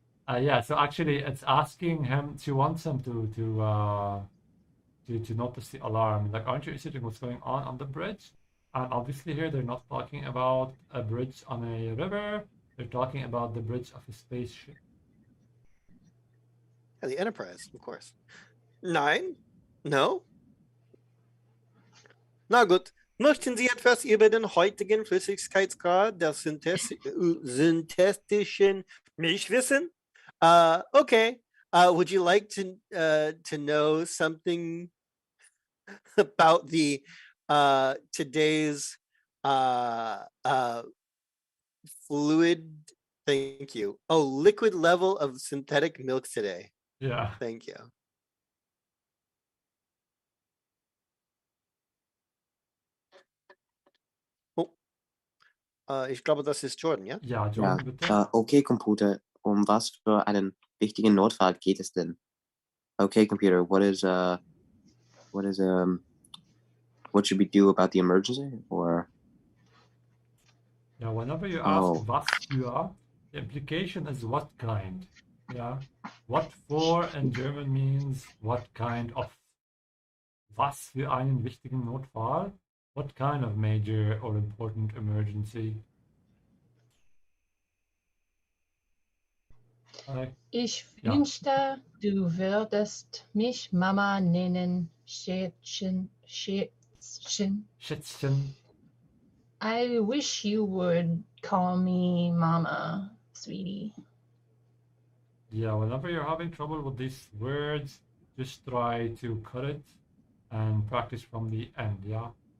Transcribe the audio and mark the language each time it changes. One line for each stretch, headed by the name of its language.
English: Yeah, so actually, it's asking him. She wants him to notice the alarm. Like, aren't you interested in what's going on the bridge? And obviously, here they're not talking about a bridge on a river. They're talking about the bridge of a spaceship. Yeah, the Enterprise, of course.
German: Nein?
English: No?
German: Na gut. Möchten Sie etwas über den heutigen Flüssigkeitsgrad der synthetischen Milch wissen?
English: Okay. Would you like to know something about the today's fluid? Thank you. Oh, liquid level of synthetic milk today. Yeah. Thank you.
German: Ich glaube, das ist Jordan, ja? Ja, Ja, Jordan, bitte. okay, Computer, um was für einen wichtigen Notfall geht es denn?
English: Okay, computer, what should we do about the emergency? Or Yeah, whenever you ask Oh. was für, the implication is what kind. Yeah. What for in German means what kind of.
German: Was für einen wichtigen Notfall?
English: What kind of major or important emergency?
German: Ich Ja. wünschte, du würdest mich Mama nennen, Schätzchen, Schätzchen. Schätzchen.
English: I wish you would call me Mama, sweetie. Yeah, whenever you're having trouble with these words, just try to cut it and practice from the end, yeah?